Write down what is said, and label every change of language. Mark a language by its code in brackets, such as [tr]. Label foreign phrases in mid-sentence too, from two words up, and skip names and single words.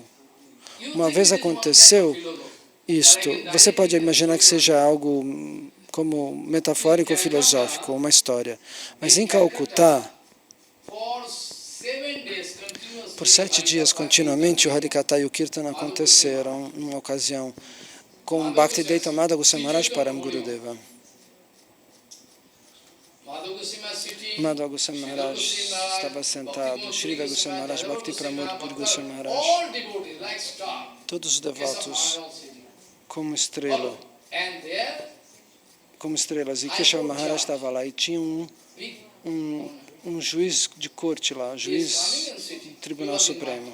[pt] Uma vez aconteceu isto, você pode imaginar que seja algo como metafórico ou filosófico, uma história. Mas em Calcutá, por 7 dias continuamente, o Harikatha e o Kirtan aconteceram numa ocasião com Bhaktivedanta Madhava Goswami Maharaj Param Gurudeva. Madhava Goswami Maharaj estava sentado, Srila Goswami Maharaj, Bhakti Pramod Puri Goswami Maharaj, todos os devotos como estrelas, e Keshava Maharaj estava lá, e tinha um juiz de corte lá, juiz do Tribunal Supremo.